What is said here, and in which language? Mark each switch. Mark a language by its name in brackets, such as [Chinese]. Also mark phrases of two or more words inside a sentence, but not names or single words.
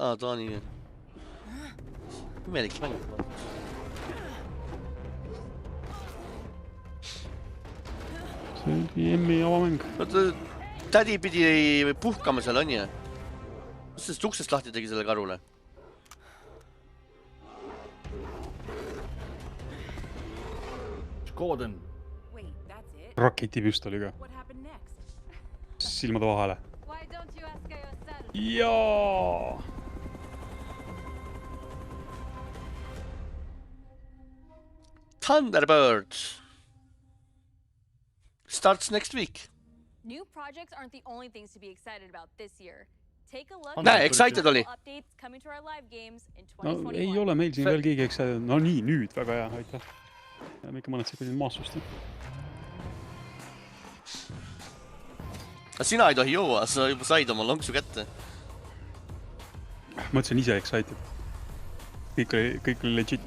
[Estonian] Taani. Imelik mängib. See oli emmi avamäng. Tädi pidi puhkama seal, on ju? Mis sellest uksest lahti tegi selle karule? Gordon. [English] Wait, that's it? [Estonian] raketipüstoliga. Silmade vahele. Jaa! [English] Thunderbird starts next week. New projects aren't the only things to be excited about this year. Take a look [Estonian] Näe, excited oli. [English] Updates coming to our live games in [Estonian] No [English] 2021. [Estonian] ei ole meil siin veel keegi excited. No nii, nüüd väga hea, aitäh. Jääme ikka mõned sekundid maasusti. Sina ei tohi juua, sa juba said oma lonksu kätte. Ma ütlesin ise excited. Kõik oli legit.